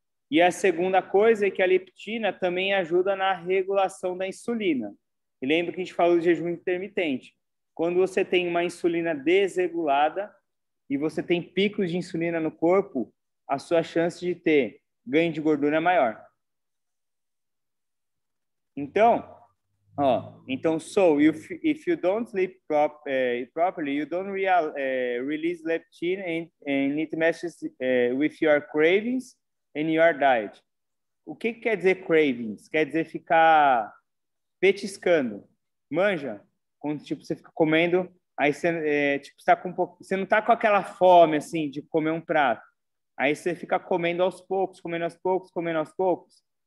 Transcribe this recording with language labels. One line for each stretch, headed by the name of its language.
Portuguese: E a segunda coisa é que a leptina também ajuda na regulação da insulina. E lembra que a gente falou de jejum intermitente. Quando você tem uma insulina desregulada e você tem picos de insulina no corpo, a sua chance de ter ganho de gordura é maior. Então,
English: so if you don't sleep properly, you don't release leptin and it messes with your cravings and your diet.
Portuguese: o que quer dizer cravings? Quer dizer ficar petiscando. Manja? Quando tipo, você fica comendo, aí você, tipo, tá com um pouco, você não tá com aquela fome assim de comer um prato. Aí você fica comendo aos poucos, comendo aos poucos, comendo aos poucos.